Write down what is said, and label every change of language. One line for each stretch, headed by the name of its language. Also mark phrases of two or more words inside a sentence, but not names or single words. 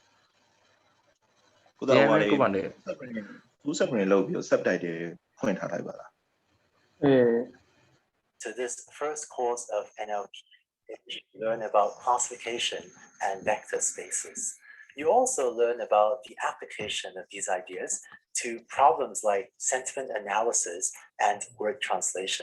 Burmese: ကိုတော့ဟိုလေ ကိုပါနေ
English: full screen
Burmese: လုပ်ပြီး subtitle ဖွင့်ထားလိုက်ပါလား
English: To this first course of NLP, you learn about classification and vector spaces. You also learn about the application of these ideas to problems like sentiment analysis and word translation.